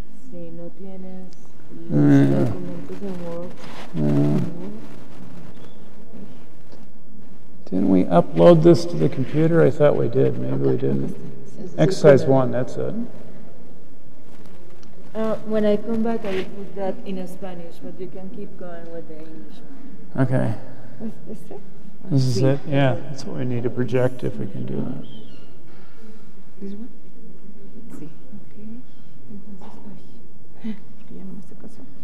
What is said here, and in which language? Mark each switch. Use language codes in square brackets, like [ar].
[es] Si no tienes los documentos en Word. [en] Didn't we upload this to the computer? I thought we did. Maybe we didn't. Exercise 1, that's it. When I come back, I will put that in Spanish, but you can keep going with the English one. Okay. This is it? Yeah, that's what we need to project if we can do that. This one? Sí. Okay. [es] Entonces, porque ya no me hace caso.